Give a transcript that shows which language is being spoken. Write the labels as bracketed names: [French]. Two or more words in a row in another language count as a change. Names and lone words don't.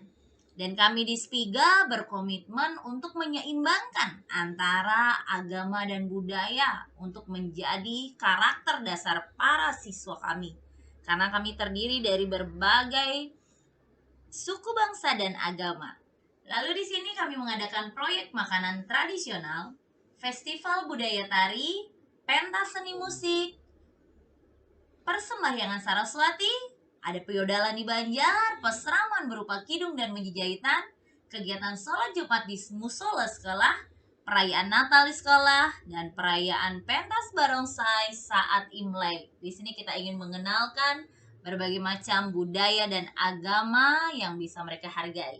[Indonesian] Dan kami di SPIGA berkomitmen untuk menyeimbangkan antara agama dan budaya untuk menjadi karakter dasar para siswa kami. Karena kami terdiri dari berbagai suku bangsa dan agama. Lalu di sini kami mengadakan proyek makanan tradisional, festival budaya tari, pentas seni musik, persembahyangan Saraswati, ada piodalan di Banjar, peseraman berupa kidung dan menjahitan, kegiatan sholat Jumat di musola sekolah, perayaan Natal di sekolah, dan perayaan pentas barongsai saat Imlek. Di sini kita ingin mengenalkan berbagai macam budaya dan agama yang bisa mereka hargai.